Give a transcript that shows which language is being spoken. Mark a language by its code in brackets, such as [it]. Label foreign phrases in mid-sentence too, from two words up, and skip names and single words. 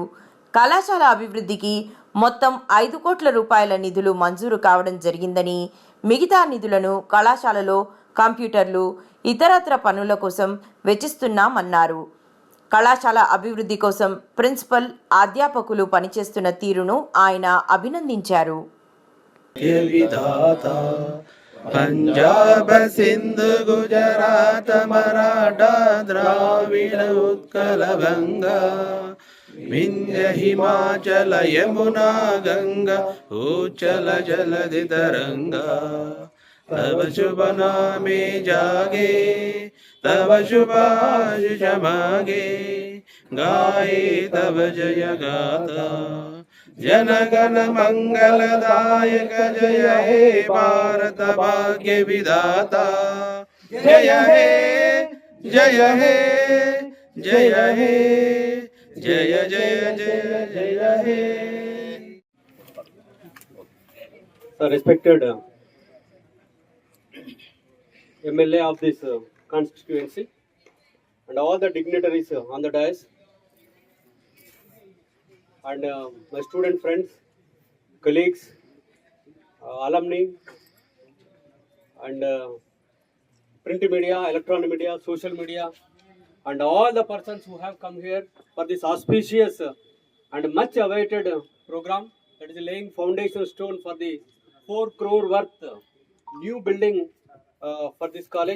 [te] కళాశాల అభివృద్ధికి మొత్తం 5 కోట్ల రూపాయల నిధులు మంజూరు కావడం జరిగిందని, మిగతా నిధులను కళాశాలలో కంప్యూటర్లు, ఇతరత్ర పనుల కోసం వెచ్చిస్తున్నామన్నారు. కళాశాల అభివృద్ధి కోసం ప్రిన్సిపల్, అధ్యాపకులు పనిచేస్తున్న తీరును ఆయన అభినందించారు. [bn] पंजाब सिंध गुजरात मराठा द्राविड उत्कल गंगा विंध्य हिमाचल यमुना গঙ্গা উচ্ছল জলধি তরঙ্গ তব শুভ নামে জাগে তব শুভ আশিস মাগে গাহে তব জয় গাথা জনগণ মঙ্গলদায়ক জয় হে ভারত ভাগ্য বিধাতা জয় হে জয় হে জয় হে জয় জয় জয় জয় হে. [en] So respected MLA of this constituency and all the dignitaries on the dais and my student friends, colleagues, alumni and print media, electronic media, social media and all the persons who have come here for this auspicious and much awaited program that is laying foundation stone for the 4 crore worth new building for this college.